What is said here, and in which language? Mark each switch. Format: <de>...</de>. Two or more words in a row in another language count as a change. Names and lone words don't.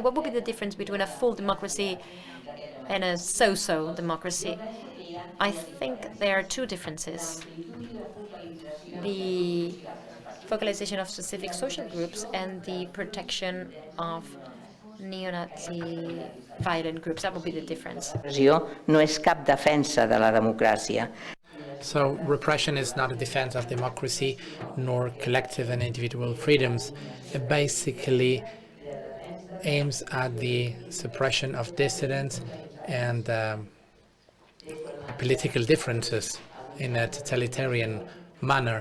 <en>What would be the difference between a full democracy and a so-so democracy? I think there are two differences. The focalization of specific social groups and the protection of neo-Nazi violent groups. That would be the difference.</en> <ca>No és cap defensa de la democràcia.</ca> <en>So repression is not a defense of democracy nor collective and individual freedoms. It basically aims at the suppression of dissidents and political differences in a totalitarian manner.</en>